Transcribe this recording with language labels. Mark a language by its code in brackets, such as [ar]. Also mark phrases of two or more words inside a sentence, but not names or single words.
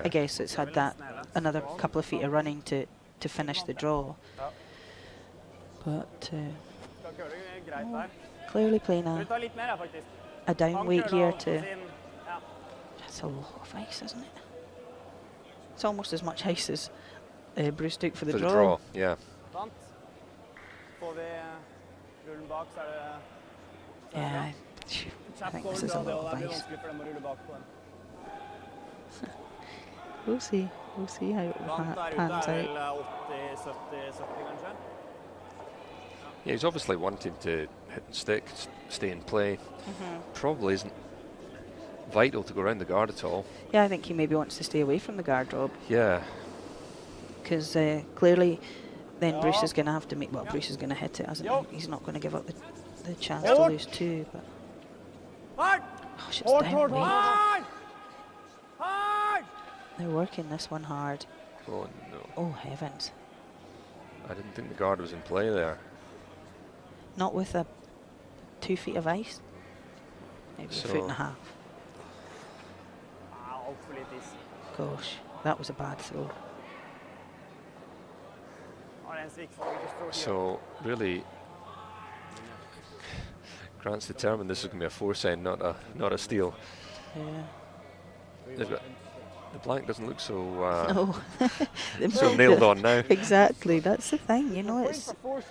[en] I guess it's had that another couple of feet of running to finish the draw. But clearly playing a down weight here to. Yeah. That's a lot of ice, isn't it? It's almost as much ice as Bruce took for the For draw. the draw, yeah. [no] Sant? Får vi rullen bak, så det [en] Yeah, I [no] kjapp [en] think [no] over [en] this is a [no] fra det, [en] lot [no] og [en] of [no] det blir [en] ice. [no] vanskelig for dem å rulle bak på den. [en] We'll see. We'll see how it [no] Sant der ute [en] pans [no] er [en] out. [no] vel 80-70 kanskje? [en] Yeah, he's obviously wanting to hit and stick, stay in play. Probably isn't vital to go around the guard at all. Yeah, I think he maybe wants to stay away from the guard, Rob, Yeah, because clearly then Bruce Yeah. is going to have to make. Well, Yeah. Bruce is going to hit it, isn't Yeah. he? He's not going to give up the chance Yeah. to lose two. But Hard! gosh, it's down weight. Hard! Hard! They're working this one hard. oh no. Oh heavens! I didn't think the guard was in play there. Not with 2 feet of ice. Maybe a foot and a So- half. [no] Altfor lite is. [en] Gosh, that was a bad throw. [no] Har en svikk, så vi ikke står [en] So really, Grant's determined this is going to be a force-end, not a steal. Yeah. They've got, the blank doesn't look so No. so nailed on now. Exactly. That's the thing. You know, Points for forcing.